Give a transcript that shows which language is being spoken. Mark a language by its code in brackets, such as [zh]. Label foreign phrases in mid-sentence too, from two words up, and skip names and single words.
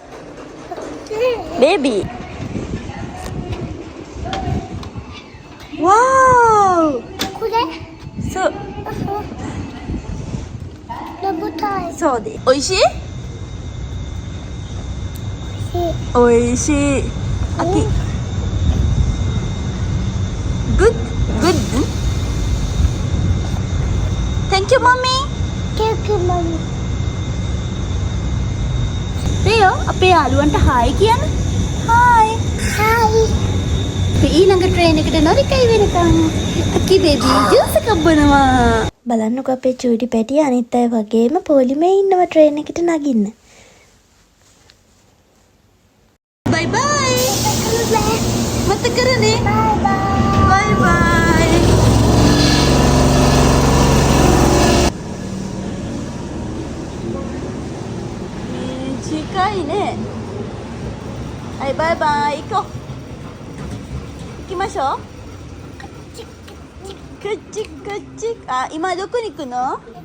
[ja] ベイビー。わー。これ？そう。食べたい。そうで。おいしい？おいしい。 [en] あき。Good? Good? Thank you, mommy. Thank you, mommy. Rio, [si] අපේ යාළුවන්ට hi කියන්න. [en] Hi. Hi. [si] අපි ඊළඟ ට්‍රේන් එකට නොරිකයි වෙනකම්. අකි බේබි ජූස් එකක් බොනවා. බලන්නකො අපේ චූටි පැටිය අනිත් අය වගේම පොලිමේ ඉන්නවා ට්‍රේන් එකට නගින්න. [en] Bye bye. [si] මතක කරනේ. [en] Bye bye. Bye bye. [ja] 近いね。はい、バイバイ。行こう。行きましょう。くっちくっち。あ、今どこに行くの？